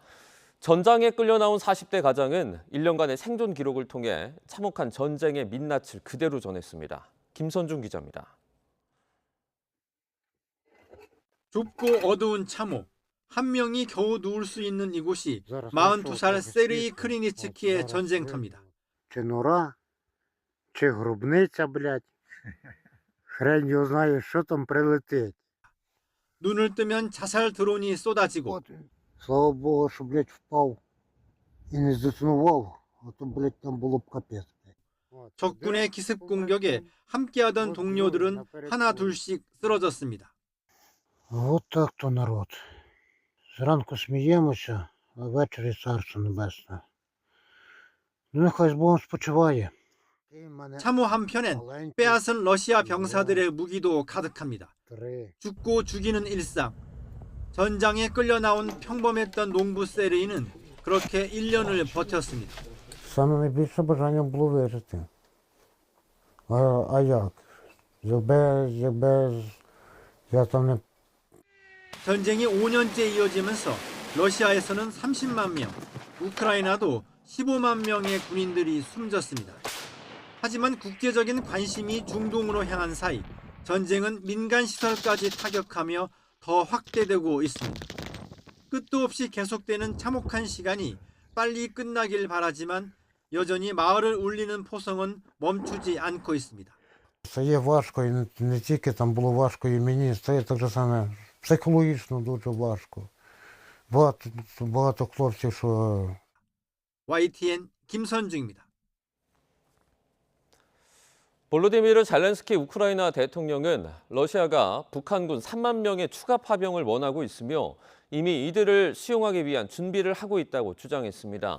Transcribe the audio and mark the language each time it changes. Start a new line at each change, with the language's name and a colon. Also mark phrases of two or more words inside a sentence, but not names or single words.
Korean: 전장에 끌려 나온 40대 가장은 1년간의 생존 기록을 통해 참혹한 전쟁의 민낯을 그대로 전했습니다. 김선중 기자입니다. 좁고 어두운 참호, 한 명이 겨우 누울 수 있는 이곳이 42살 세르이 크리니츠키의 전쟁터입니다.
Ukrainian: Чи нора, чи гробниця, блядь. Хрен його знає, що там прилетить.
Korean: 눈을 뜨면 자살 드론이 쏟아지고
Ukrainian: Слава Богу, що, блядь, впав і не здетонував, а то, блядь, там було б капець.
Korean: 적군의 기습 공격에 함께하던 동료들은 하나 둘씩 쓰러졌습니다.
Ukrainian: От так то народ. Зранку сміємося, а ввечері царство небесне. Ну, нехай з Богом спочиває.
Korean: 참호 한편엔 빼앗은 러시아 병사들의 무기도 가득합니다. 죽고 죽이는 일상. 전장에 끌려 나온 평범했던 농부 세르이는 그렇게 1년을 버텼습니다.
Ukrainian: Саме найбільше бажання було вижити. А як? Якби я там не...
Korean: 전쟁이 5년째 이어지면서 러시아에서는 30만 명, 우크라이나도 15만 명의 군인들이 숨졌습니다. 하지만 국제적인 관심이 중동으로 향한 사이 전쟁은 민간 시설까지 타격하며 더 확대되고 있습니다. 끝도 없이 계속되는 참혹한 시간이 빨리 끝나길 바라지만 여전히 마을을 울리는 포성은 멈추지 않고 있습니다.
Ukrainian: Це є важко, і не тільки там було важко і мені, це є так само психологічно дуже важко. Багато хлопців, що...
Korean: YTN 김선중입니다. 볼로디미르 잘렌스키 우크라이나 대통령은 러시아가 북한군 3만 명의 추가 파병을 원하고 있으며 이미 이들을 수용하기 위한 준비를 하고 있다고 주장했습니다.